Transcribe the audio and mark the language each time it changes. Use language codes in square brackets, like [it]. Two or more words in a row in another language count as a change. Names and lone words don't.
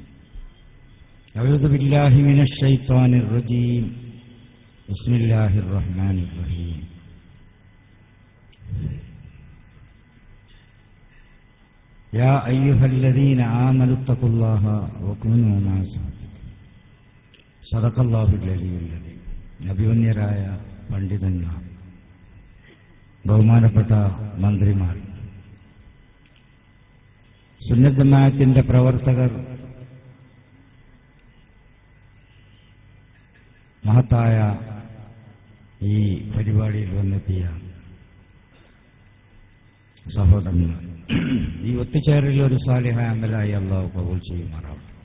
[ar] أعوذ بالله من الشيطان الرجيم. بسم الله الرحمن الرحيم. يا أيها الذين آمنوا اتقوا الله وكونوا مع الصادقين. صدق الله العلي العليم. [ml] അഭിവന്യരായ പണ്ഡിതന്മാർ, ബഹുമാനപ്പെട്ട മന്ത്രിമാർ, സുന്നത്ത് ജമാഅത്തിന്റെ പ്രവർത്തകർ, മഹത്തായ ഈ പരിപാടിയിൽ വന്നെത്തിയ സഹോദരന്മാർ, ഈ ഒത്തുചേരലിൽ ഒരു സാലിഹായ അമലായി അല്ലാഹു കബൂൽ ചെയ്യുമാറാവട്ടെ.